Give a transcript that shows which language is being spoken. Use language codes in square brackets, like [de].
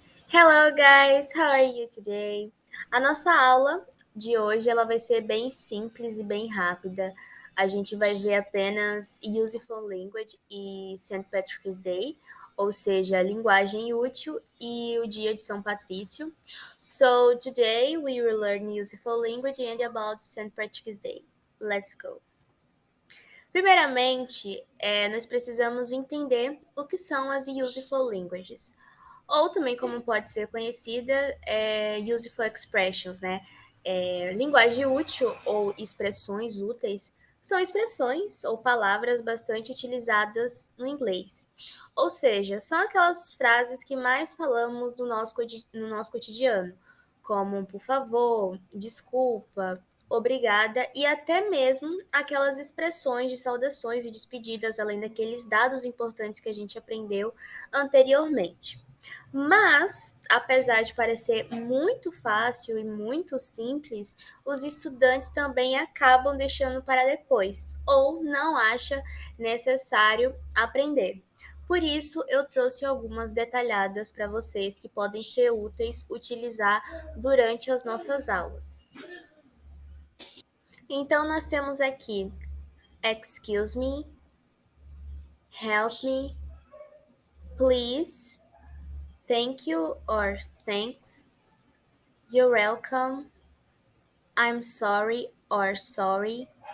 [en] Hello guys, how are you today? [pt] A nossa aula de hoje ela vai ser bem simples e bem rápida. A gente vai ver apenas Useful Language e St. Patrick's Day, ou seja, linguagem útil e o dia de São Patrício. [en] So today we will learn Useful Language and about St. Patrick's Day. Let's go. [pt] Primeiramente, nós precisamos entender o que são as Useful Languages. Ou também, como pode ser conhecida, useful expressions, né? Linguagem útil ou expressões úteis são expressões ou palavras bastante utilizadas no inglês. Ou seja, são aquelas frases que mais falamos no nosso cotidiano, como por favor, desculpa, obrigada e até mesmo aquelas expressões de saudações e despedidas, além daqueles dados importantes que a gente aprendeu anteriormente. Mas, apesar de parecer muito fácil e muito simples, os estudantes também acabam deixando para depois ou não acham necessário aprender. Por isso, eu trouxe algumas detalhadas para vocês que podem ser úteis utilizar durante as nossas aulas. Então, nós temos aqui [en] excuse me, help me, please, thank you or thanks, you're welcome, I'm sorry or sorry.